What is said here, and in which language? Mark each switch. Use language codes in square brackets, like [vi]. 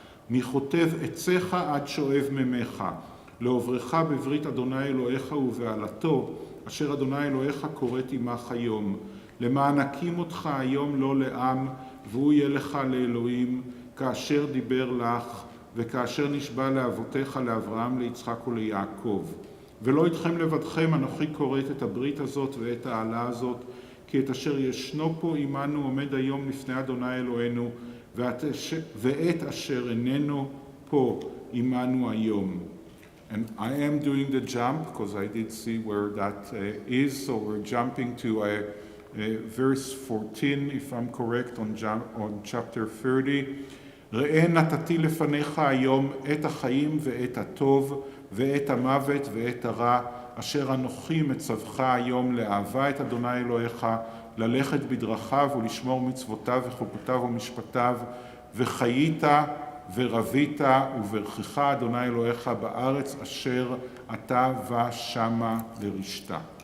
[he] מחוטב עציך עד שואב ממך, לעוברך בברית אדוני אלוהיך ובעלתו, אשר אדוני אלוהיך כורת עמך היום, למען הקים אותך היום לא לעם, והוא יהיה לך לאלוהים, כאשר דיבר לך, וכאשר נשבע לאבותיך, לאברהם, ליצחק וליעקב. ולא איתכם לבדכם, אנוכי כורת את הברית הזאת ואת העלה הזאת, כי את אשר ישנו פה עמנו עומד היום לפני אדוני אלוהינו, ואת אשר איננו פה עמנו היום. [en] And I am doing the jump, because I did see where that is, so we're jumping to verse 14, if I'm correct, on chapter 30. [he] ראה נתתי לפניך היום את החיים ואת הטוב ואת המוות ואת הרע, אשר אנוכי מצווך היום לאהבה את אדוני אלוהיך, ללכת בדרכיו ולשמור מצוותיו וחוקותיו ומשפטיו, וחיית ורבית וברכך אדוני אלוהיך בארץ אשר אתה בא שמה לרשתה.